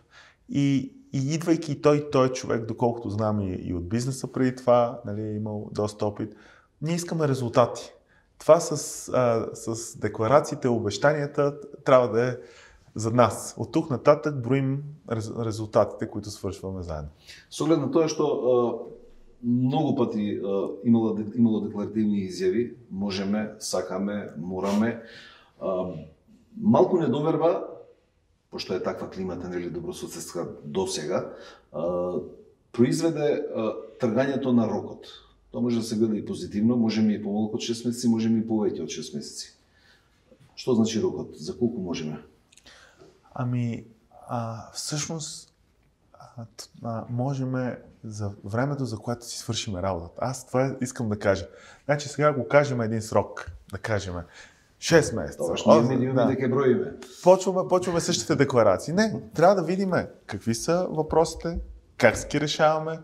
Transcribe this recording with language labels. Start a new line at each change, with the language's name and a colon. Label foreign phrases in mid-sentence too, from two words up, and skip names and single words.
Bulgarian: И идвайки той е човек, доколкото знам и от бизнеса преди това, нали, е имал доста опит, ние искаме резултати. Това с декларациите, обещанията трябва да е за нас. От тук нататък броим резултатите, които свършваме заедно. С оглед на
Macedonian: тоа што многу пъти имало декларативни изјави, можеме, сакаме, мораме. Малку недоверба, пошто е таква климата, нели, добрососедска до сега, произведе тргањето на рокот. Тоа може да се гледа и позитивно, можеме и помалку од 6 месеци, можеме и повеќе од 6 месеци. Што значи рокот? За колку можеме?
Bulgarian: Всъщност можем за времето, за което си свършим работата. Аз това искам да кажа. Значи сега го кажем един срок, да кажем 6 месеца. Почваме същите декларации. Не, трябва да видим какви са въпросите, как ги решаваме.